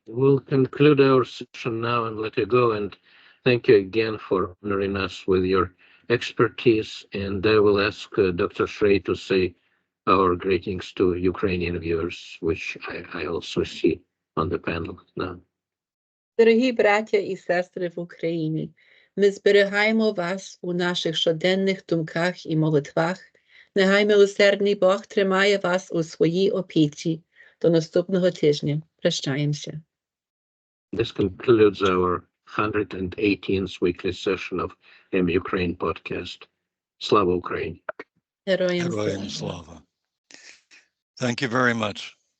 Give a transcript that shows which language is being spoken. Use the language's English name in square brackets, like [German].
[English] We'll conclude our session now and let you go. And thank you again for honoring us with your expertise. And I will ask Dr. Shrey to say our greetings to Ukrainian viewers, which I also see on the panel now. [Ukrainian] Дорогі браття і сестри в Україні, ми зберігаємо вас у наших щоденних думках і молитвах. Нехай милосердний Бог тримає вас у своїй опіці. До наступного тижня. Прощаємося. [English] This concludes our 118th weekly session of Ukraine podcast. [Ukrainian] Slava Ukraine. Героям Heroyam слава. Slava. [English] Thank you very much.